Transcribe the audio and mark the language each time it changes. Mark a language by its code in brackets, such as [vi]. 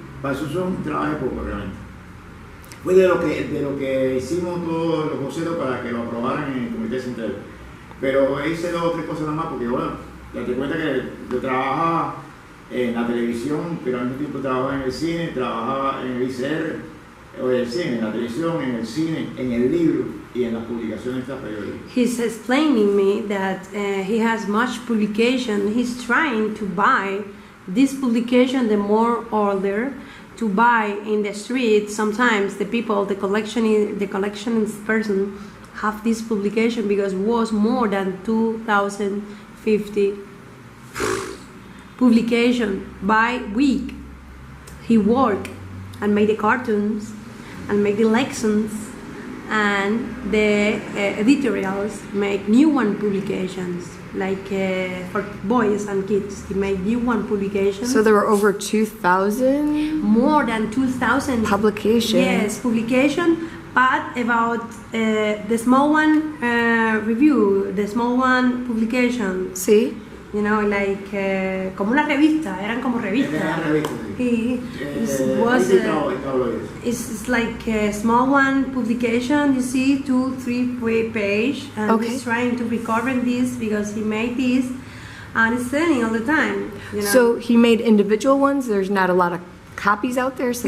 [es] Para eso trabajé poco realmente. Fue de lo que hicimos todos los bocetos para que lo aprobaran en el comité central. Pero hice 2 o 3 cosas nada más porque bueno, date cuenta que yo trabajaba en la televisión, pero al mismo tiempo trabajaba en el cine, trabajaba en el ICR, o en el cine, en la televisión, en el cine, en el libro y en las publicaciones de periódicas. [en] He's explaining me that he has much publication. He's trying to buy this publication, the more older, to buy in the street. Sometimes the people, the collectionist person, have this publication because it was more than 2,050 publication by week. He worked and made the cartoons and make the lessons and the editorials make new one publications like for boys and kids. He made new one publications. So there were over 2,000 more than 2,000 publications. Yes, publication. But about the small one review, the small one publication. See? You know, like [es] como una revista, eran como revistas. [en] He was it's like a small one publication. You see, 2-3 page, and Okay. he's trying to recover this because he made this, and it's selling all the time. You know? So he made individual ones. There's not a lot of copies out there, so